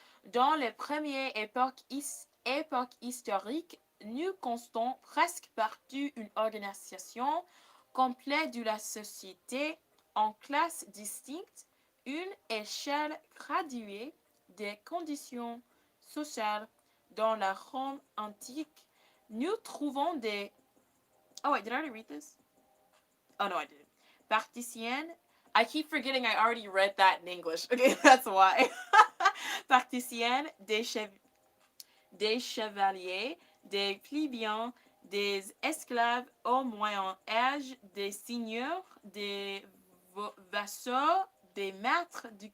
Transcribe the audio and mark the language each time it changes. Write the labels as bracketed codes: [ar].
[fr] Dans les premières époques historiques, nous constatons presque partout une organisation complet de la société en classes distinctes, une échelle graduée des conditions sociales dans la Rome antique. Nous trouvons des... [en] Oh wait, did I already read this? Oh no, I didn't. Particienne. I keep forgetting I already read that in English. Okay, that's why. [fr] Particienne, des chevaliers, des plébéiens, des esclaves au Moyen Âge, des seigneurs, des vassaux, des maîtres